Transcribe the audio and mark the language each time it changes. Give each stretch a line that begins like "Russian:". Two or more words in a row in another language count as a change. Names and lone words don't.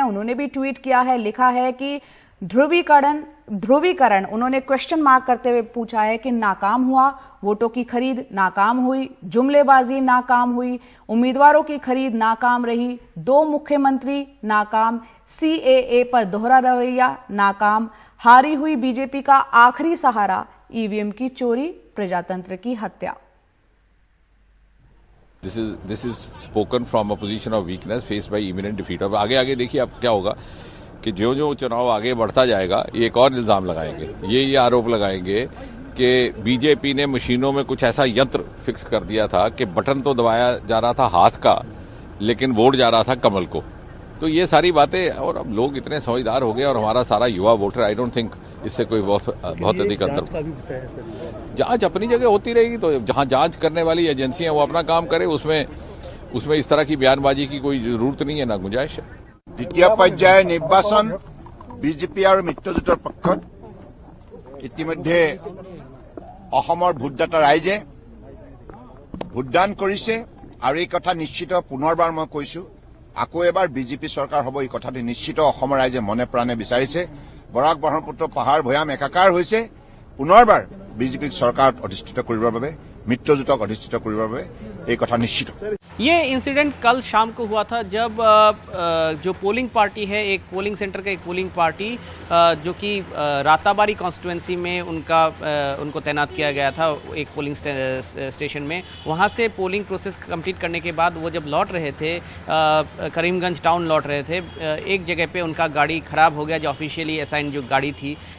Hindi: उन्होंने भी ट्वीट किया है, लिखा है कि ध्रुवीकरण उन्होंने
English: question mark
Hindi: करते हुए पूछा है कि नाकाम हुआ, वोटों की खरीद नाकाम हुई, जुमलेबाजी नाकाम हुई, उम्मीदवारों की खरीद नाकाम रही, 2 मुख्यमंत्री नाकाम, CAA पर दोहरा रवैया नाकाम, हारी हुई बीजेपी का आखिरी सहारा, ईवीएम की चोरी, प्रजातंत्र की हत्या।
English: This is spoken from a position of weakness faced by imminent defeat।
Hindi: अब आगे देखिए अब क्या होगा कि जो चुनाव आगे बढ़ता जाएगा, ये एक और इल्जाम लगाएंगे, ये आरोप लगाएंगे कि बीजेपी ने मशीनों में कुछ ऐसा यंत्र फिक्स कर दिया था कि बटन तो दबाया जा रहा था हाथ का, लेकिन वोट जा रहा था कमल को। तो ये सारी बातें, और अब लोग इतने समझदार हो गए और हमारा सारा युवा वोटर,
English: I don't think
Hindi: इससे कोई बहुत अधिक अंतर। जांच अपनी जगह होती रहेगी, तो जहां जांच करने वाली एजेंसियां वो अपना काम करे, उसमें इस तरह की बयानबाजी की कोई जरूरत नहीं है, ना गुंजाइश है।
Assamese: দ্বিতীয় পৰ্যায়ৰ নিৰ্বাচন বিজেপি আৰু মিত্ৰজোঁটৰ পক্ষত ইতিমধ্যে অসমৰ ভোটদাতা ৰাইজে ভোটদান কৰিছে আৰু এই কথা নিশ্চিত, পুনৰবাৰ মই কৈছো, আকৌ এবাৰ বিজেপি চৰকাৰ হ'ব এই কথাটো নিশ্চিত অসমৰ ৰাইজে মনে প্ৰাণে বিচাৰিছে। বৰাক ব্ৰহ্মপুত্ৰ পাহাৰ ভৈয়াম একাকাৰ হৈছে, পুনৰবাৰ বিজেপিক চৰকাৰত অধিষ্ঠিত কৰিবৰ বাবে, মিত্ৰজোঁটক অধিষ্ঠিত কৰিবৰ বাবে এই কথা নিশ্চিত।
Hindi: ये इंसिडेंट कल शाम को हुआ था, जब जो
English: polling party
Hindi: है, एक
English: polling centre
Hindi: का एक
English: polling party
Hindi: जो कि राताबारी कॉन्स्टिट्यूएंसी में उनको तैनात किया गया था एक
English: polling station
Hindi: में। वहाँ से
English: polling process complete
Hindi: करने के बाद वो जब लौट रहे थे, करीमगंज टाउन लौट रहे थे, एक जगह पे उनका गाड़ी ख़राब हो गया, जो
English: officially assign
Hindi: जो गाड़ी थी।